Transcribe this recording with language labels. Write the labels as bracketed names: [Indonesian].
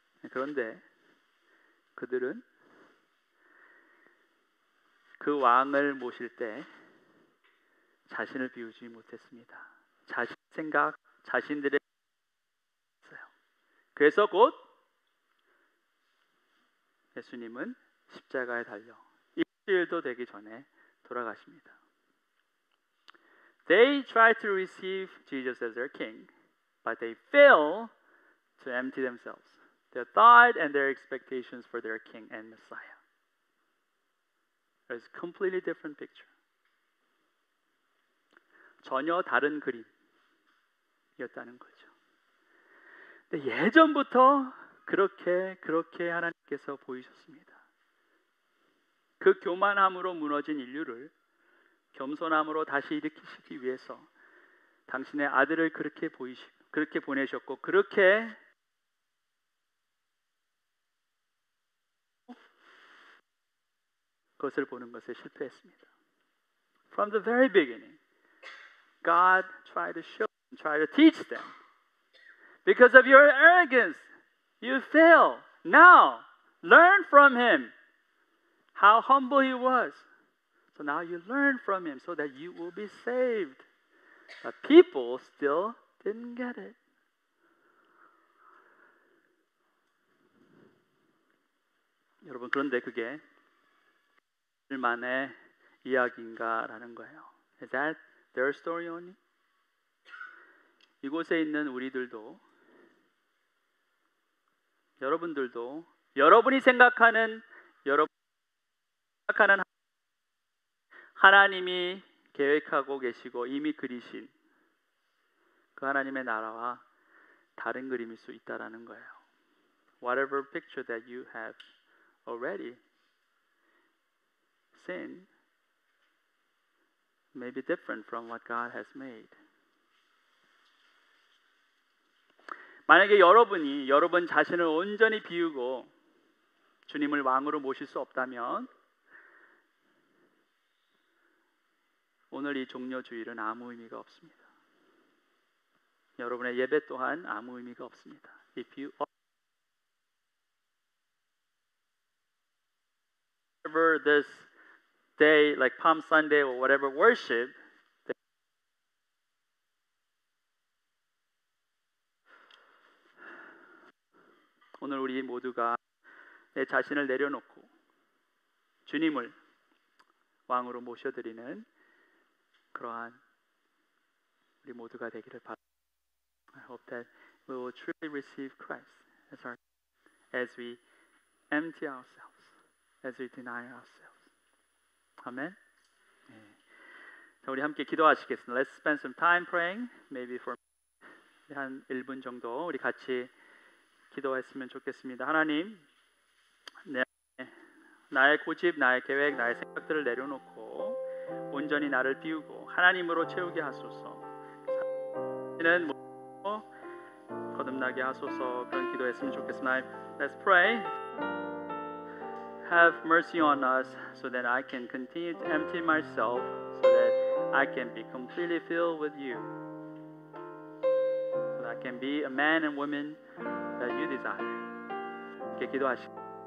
[Korean] 그런데 그들은 그 왕을 모실 때 자신을 비우지 못했습니다. 자신 생각, 자신들의 그래서 곧 예수님은 십자가에 달려 일주일도 되기 전에 돌아가십니다. [English] They tried to receive Jesus as their king, but they failed to empty themselves, their thought and their expectations for their king and Messiah. It's a completely different picture. [Korean] 전혀 다른 그림이었다는 거죠. 근데 예전부터 그렇게 하나님께서 보이셨습니다. 그 교만함으로 무너진 인류를 겸손함으로 다시 일으키시기 위해서 당신의 아들을 그렇게 보내셨고 그렇게 그것을 보는 것에 실패했습니다. [English] From the very beginning, God tried to show them, tried to teach them. Because of your arrogance, you fail. Now, learn from him how humble he was. So now you learn from him so that you will be saved. But people still didn't get it. [Korean] 여러분, 그런데 그게 일만의 이야기인가라는 거예요. [English] Is that their story only? [Korean] 이곳에 있는 우리들도 여러분들도 여러분이 생각하는 하나님이 계획하고 계시고 이미 그리신 그 하나님의 나라와 다른 그림일 수 있다라는 거예요. [English] Whatever picture that you have already seen may be different from what God has made. [Korean] 만약에 여러분 자신을 온전히 비우고 주님을 왕으로 모실 수 없다면 오늘 이 종려주일은 아무 의미가 없습니다. 여러분의 예배 또한 아무 의미가 없습니다. [English] If you offer this day like Palm Sunday or whatever worship, [Korean] 오늘 우리 모두가 내 자신을 내려놓고 주님을 왕으로 모셔드리는 그러한 우리 모두가 되기를 바랍니다. [English] I hope that we will truly receive Christ as we empty ourselves, as we deny ourselves. [Korean] 아멘. 네. 자, 우리 함께 기도하시겠습니다. [English] Let's spend some time praying. Maybe for [Korean] 한 1분 정도 우리 같이 기도했으면 좋겠습니다. 하나님, 나의 고집, 나의 계획, 나의 생각들을 내려놓고 온전히 나를 비우고 하나님으로 채우게 하소서. 는 거듭나게 하소서. 그런 기도했으면 좋겠습니다. [English] Let's pray. Have mercy on us so that I can continue to empty myself so that I can be completely filled with you. So that I can be a man and woman that you desire. [Korean] 이렇게 기도하시고